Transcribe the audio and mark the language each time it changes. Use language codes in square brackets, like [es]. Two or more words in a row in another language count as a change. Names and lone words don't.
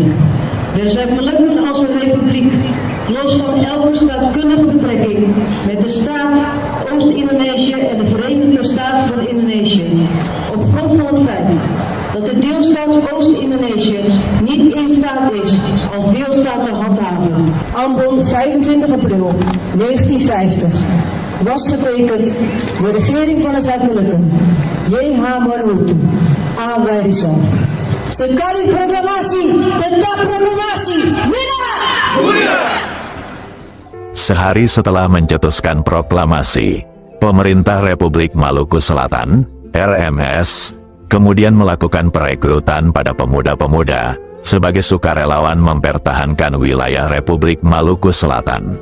[nl] De Zuid-Molukken als een republiek, los van elke staatkundige betrekking met de staat Oost-Indonesië en de Verenigde Staten van Indonesië, op grond van het feit dat de deelstaat Oost-Indonesië niet in staat is als deelstaat te handhaven. Ambon 25 april 1950 was getekend de regering van de Zuid-Molukken, J.H. Manhutu A. Werisson. [id] Sekali proklamasi, tetap proklamasi, Mina! Sehari setelah mencetuskan proklamasi, pemerintah Republik Maluku Selatan, RMS, kemudian melakukan perekrutan pada pemuda-pemuda sebagai sukarelawan mempertahankan wilayah Republik Maluku Selatan.